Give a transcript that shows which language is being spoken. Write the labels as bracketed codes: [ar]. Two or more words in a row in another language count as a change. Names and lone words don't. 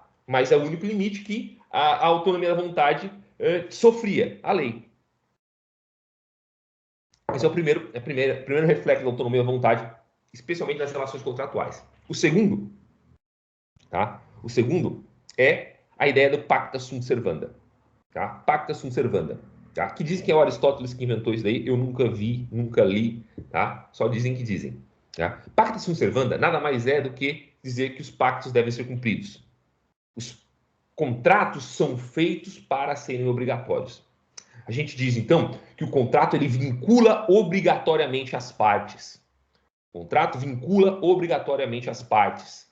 [pt] Mas é o único limite que a autonomia da vontade sofria, a lei. Esse é o primeiro reflexo da autonomia da vontade, especialmente nas relações contratuais. O segundo, tá? O segundo é a ideia do [la] pacta sunt servanda. [pt] Tá? [la] Pacta sunt servanda. [pt] Tá? Que diz que é o Aristóteles que inventou isso daí. Eu nunca vi, nunca li. Tá? Só dizem que dizem. Tá? [la] Pacta sunt servanda [pt] nada mais é do que dizer que os pactos devem ser cumpridos. Os contratos são feitos para serem obrigatórios. A gente diz, então, que o contrato ele vincula obrigatoriamente as partes. O contrato vincula obrigatoriamente as partes.